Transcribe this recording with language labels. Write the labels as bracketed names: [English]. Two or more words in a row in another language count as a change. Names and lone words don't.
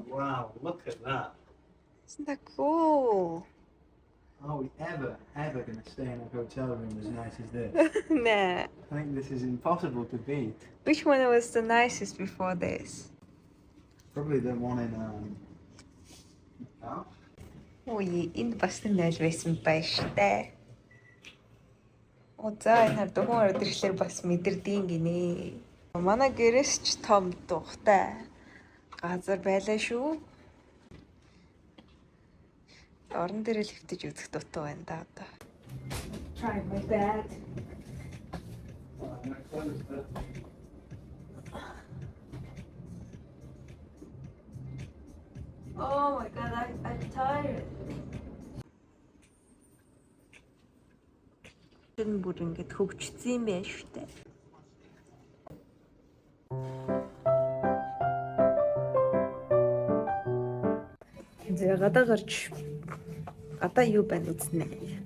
[English] Wow, look at that. Isn't that cool? Are we ever going to stay in a hotel room as nice as this? Nah. I think this is impossible to beat. Which one was the nicest before this? Probably the one in [Mongolian] Ой, энэ бас нэг байсан байна штэ. За энэ хар дөхөн өдрөглөөр бас мэдэрдийн гинэ. Манай гэрээс ч том тухтай газар байлаа шүү. Орон дээр л хөвтөж үзэх дутуу байна да одоо. [English] Try my bad. Oh my god, I'm tired. [Mongolian] Энэ бүр ингэж хөвчсөн юм байна шүү дээ. За гадаа гарч гадаа юу байна үзнэ.